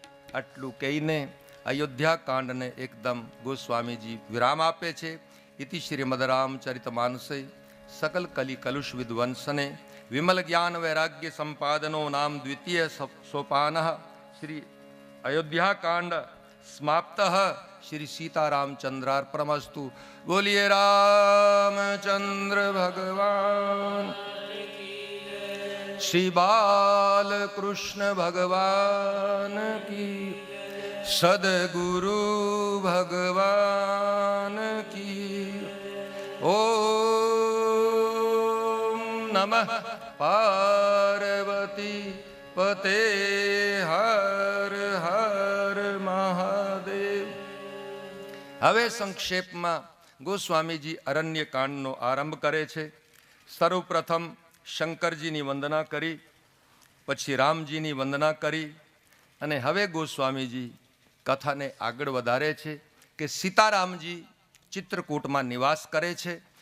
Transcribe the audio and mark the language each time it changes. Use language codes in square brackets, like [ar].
[gu] આટલું કહીને અયોધ્યા કાંડને એકદમ ગોસ્વામીજી વિરામ આપે છે. [sa] ઇતિ શ્રીમદ રામચરિત માનસે સકલ કલિ કલુષ વિદ્વંસને વિમલ જ્ઞાન વૈરાગ્ય સંપાદનો નામ દ્વિતીય સોપાન શ્રી અયોધ્યા કાંડ સમાપ્ત. श्री सीतारामचंद्रार्पणमस्तु। [hi] बोलिए रामचंद्र भगवान, श्री बाल कृष्ण भगवान की, सदगुरु भगवान की। [sa] ओम नमः पार्वती पते हर हर महादेव। [gu] હવે સંક્ષેપમાં ગોસ્વામીજી અરણ્ય કાંડનો આરંભ કરે છે. સર્વપ્રથમ શંકરજીની વંદના કરી, પછી રામજીની વંદના કરી, અને હવે ગોસ્વામીજી કથાને આગળ વધારે છે કે સીતારામજી ચિત્રકૂટમાં નિવાસ કરે છે.